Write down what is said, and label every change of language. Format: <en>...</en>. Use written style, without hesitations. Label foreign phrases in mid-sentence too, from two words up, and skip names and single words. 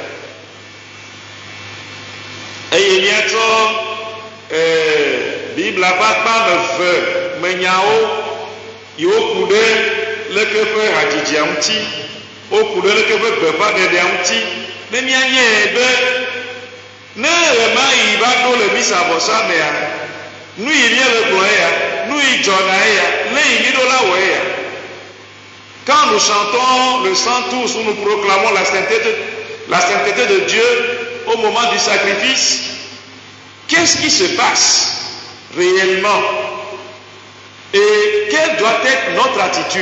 <ee>Eye miatrɔ Bibla ƒe akpa eve menyawo yiwo ku ɖe leke ƒe hadzidzia ŋuti, woku ɖe leke ƒe gbeƒãɖeɖea ŋuti, ne mianyae be ne ɣe ma yi va ɖo le misa vɔsa mea, nu yi míele gblɔ ya, nu yi dzɔna ya, ne yi mi ɖo la wɔ ya.</ee> <fr>Quand nous chantons le chant tous où nous proclamons la sainteté de Dieu au moment du sacrifice, qu'est-ce qui se passe réellement et quelle doit être notre attitude?</fr>